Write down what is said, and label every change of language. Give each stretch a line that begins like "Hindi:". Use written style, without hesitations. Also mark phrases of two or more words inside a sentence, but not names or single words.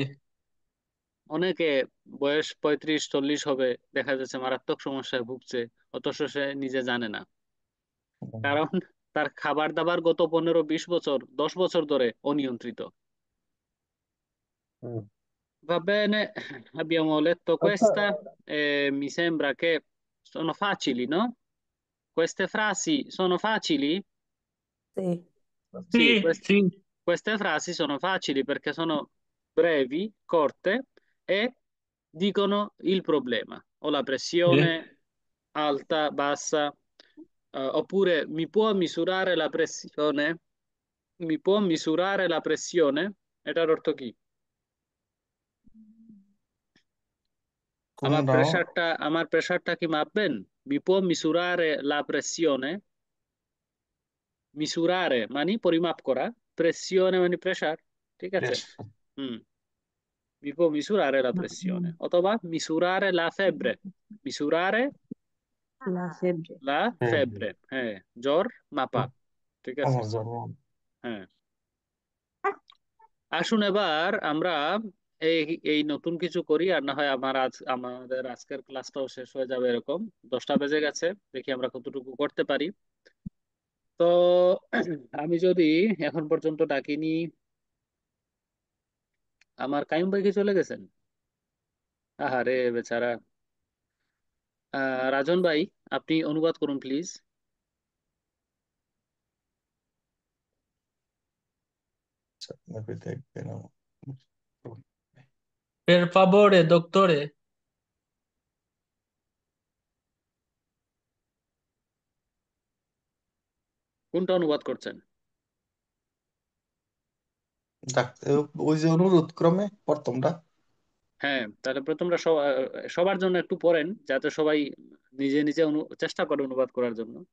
Bangla: অনেকে বয়স 35-40 হবে, দেখা যাচ্ছে মারাত্মক সমস্যায় ভুগছে, অথচ সে নিজে জানে না। কারণ তার খাবার দাবার গত 15-20 বছর, 10 বছর ধরে অনিয়ন্ত্রিত। হুম।
Italian: Va bene, abbiamo letto
Bangla: আচ্ছা,
Italian: questa e mi sembra che sono facili, no? Queste frasi sono facili? Sí. Sì, Sí, sí. queste frasi sono facili perché sono brevi, corte e dicono il problema, o la Sí. pressione alta, bassa, oppure mi può misurare la pressione? Mi può misurare la pressione?
Bangla: এটার অর্থ কি? কোনটা? আমার প্রেসারটা কি মাপবেন?
Italian: Mi può misurare la pressione?
Bangla: মিসুরারে মানে পরিমাপ করা, প্রেসিওনে মানে প্রেসার, ঠিক আছে। বেশ। হুম,
Italian: mi può misurare la pressione অথবা misurare la febbre, misurare La febbre. la
Bangla: হ্যাঁ, febbre, হ্যাঁ, জ্বর মাপা, ঠিক আছে। আমার জন্ম। হ্যাঁ, আসুন এবার আমরা এই এই নতুন কিছু করি, আর না হয় আমাদের আজকের ক্লাসটাও শেষ হয়ে যাবে এরকম, 10টা বেজে গেছে। দেখি আমরা কতটুকু করতে পারি। তো আমি যদি এখন পর্যন্ত ডাকিনি, আমার কাইম ভাই কি চলে গেছেন? আহারে বেচারা। রাজন ভাই, আপনি অনুবাদ করুন প্লিজ। আচ্ছা, আপনি দেখবেন আমার।
Italian: Per favore, dottore.
Bangla: কোনটা অনুবাদ করছেন? ডাক্তার, ওই যে অনুরোধ ক্রমে প্রথমটা। হ্যাঁ, তাহলে প্রথমটা সবার জন্য একটু পড়েন, যাতে সবাই নিজে নিজে চেষ্টা করে অনুবাদ করার জন্য।